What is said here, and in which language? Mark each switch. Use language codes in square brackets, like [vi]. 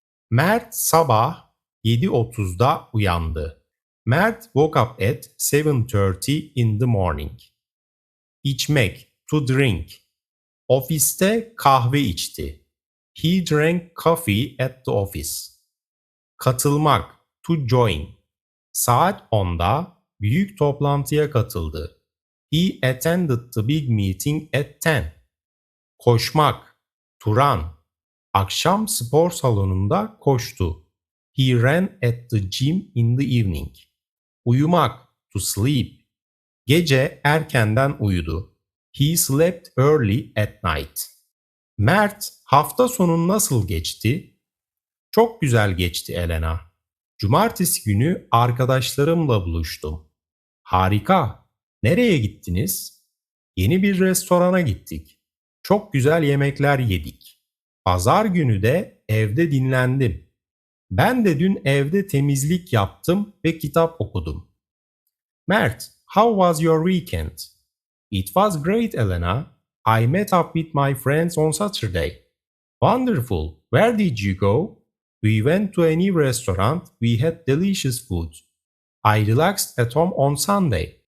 [tr] Mert sabah 7:30'da uyandı. [en] Mert woke up at 7:30 in the morning. [tr] İçmek. [en] To drink. [tr] Ofiste kahve içti. [en] He drank coffee at the office. [tr] Katılmak. [en] To join. [tr] Saat 10'da büyük toplantıya katıldı. [en] He attended the big meeting at 10. [tr] Koşmak. [en] To run. [tr] Akşam spor salonunda koştu. [en] He ran at the gym in the evening. [tr] Uyumak. [en] To sleep. [tr] Gece erkenden uyudu. [en] He slept early at night. [tr] Mert, hafta sonu nasıl geçti? Çok güzel geçti Elena. Cumartesi günü arkadaşlarımla buluştum. Harika. Nereye gittiniz? Yeni bir restorana gittik. Çok güzel yemekler yedik. Pazar günü de evde dinlendim. Ben de dün evde temizlik yaptım ve kitap okudum. [en] Mert, how was your weekend? It was great, Elena. I met up with my friends on Saturday. Wonderful. Where did you go? We went to a new restaurant. We had delicious food. I relaxed at home on Sunday.